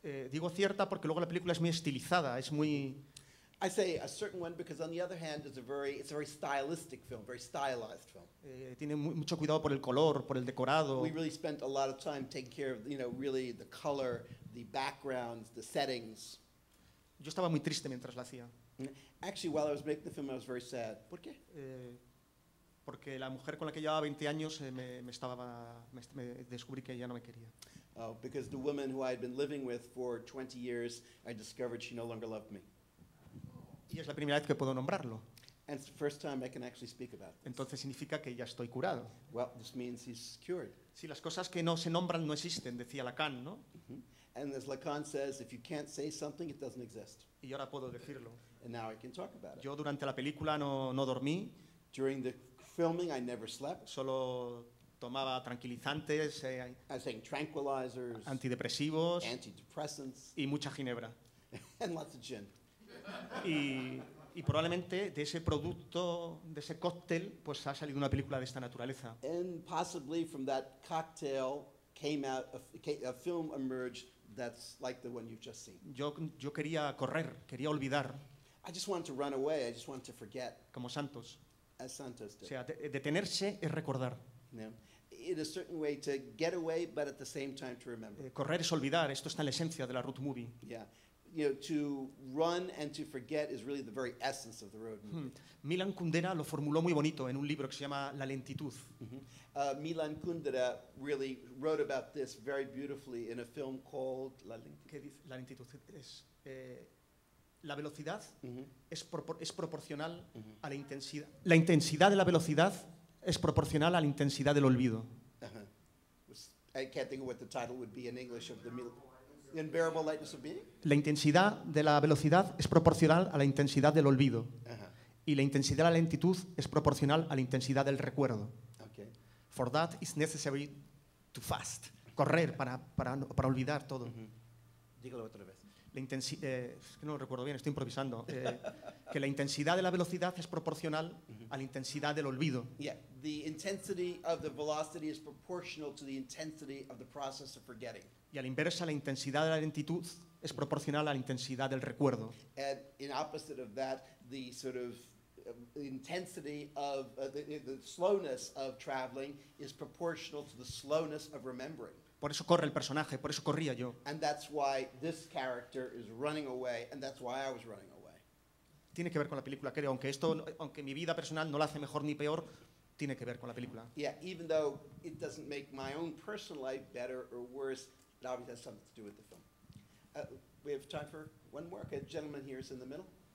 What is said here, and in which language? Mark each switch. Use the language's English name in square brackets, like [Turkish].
[Spanish] Digo cierta porque luego la película es muy estilizada, es muy... [English] I say a certain one because, on the other hand, it's a very stylistic film, very stylized film. [Spanish] tiene mucho cuidado por el color, por el decorado. [English] We really spent a lot of time taking care of, you know, really the color, the backgrounds, the settings. [Spanish] Yo estaba muy triste mientras la hacía, [English] Actually, while I was making the film, I was very sad. [Spanish] ¿Por qué? porque la mujer con la que llevaba 20 años me descubrí que ya no me quería. [English] Because the woman who I had been living with for 20 years, I discovered she no longer loved me. [Spanish] Y es la primera vez que puedo nombrarlo. [English] And it's the first time I can actually speak about it. [Spanish] Entonces significa que ya estoy curado. [English] Well, this means he's cured. [Spanish] Si las cosas que no se nombran no existen, decía Lacan, ¿no? [English] And as Lacan says, if you can't say something, it doesn't exist. [Spanish] Y ahora puedo decirlo. [English] And now I can talk about it. [Spanish] Yo durante la película no dormí, [English] During the filming, I never slept. [Spanish] solo tomaba tranquilizantes, [English] I was taking tranquilizers, [Spanish] antidepresivos [English] antidepressants, [Spanish] y mucha ginebra. [English] and lots of gin. [Spanish] Y probablemente de ese producto, de ese cóctel, pues ha salido una película de esta naturaleza. [English] And possibly from that cocktail came out a film emerged that's like the one you've just seen. [Spanish] Yo quería correr, quería olvidar, [English] I just wanted to run away. I just wanted to forget, [Spanish] como Santos. [English] as Santos [Spanish] O [English] did. [Spanish] sea, detenerse es recordar. [English] You know? In a certain way to get away, but at the same time to remember. [Spanish] Correr es olvidar, esto está en la esencia de la road movie. [English] Yeah. You know, to run and to forget is really the very essence of the road movie. [Spanish] Milan Kundera lo formuló muy bonito en un libro que se llama La lentitud. [English] Milan Kundera really wrote about this very beautifully in a film called La Lentitud. [Spanish] ¿Qué dice? La lentitud es la velocidad es proporcional a la intensidad. La intensidad de la velocidad es proporcional a la intensidad del olvido. [English] I can't think of what the title would be in English of the unbearable lightness of being. [Spanish] La intensidad de la velocidad es proporcional a la intensidad del olvido. Y la intensidad de la lentitud es proporcional a la intensidad del recuerdo. [English] Okay. For that it's necessary to fast. [Spanish] Correr para olvidar todo. Dígalo otra vez. Es que no lo recuerdo bien, estoy improvisando. Que la intensidad de la velocidad es proporcional a la intensidad del olvido. [English] Yeah, the intensity of the velocity is proportional to the intensity of the process of forgetting. [Spanish] Y a la inversa, la intensidad de la lentitud es proporcional a la intensidad del recuerdo. [English] And in opposite of that, the sort of intensity of the slowness of traveling is proportional to the slowness of remembering. [Spanish] Por eso corre el personaje, por eso corría yo. [English] And that's why this character is running away, and that's why I was running away. [Spanish] Tiene que ver con la película, creo, aunque mi vida personal no la hace mejor ni peor, tiene que ver con la película. [English] Yeah, even though it doesn't make my own personal life better or worse, it obviously has something to do with the film. We have time for one more. Okay, the gentleman here is in the middle.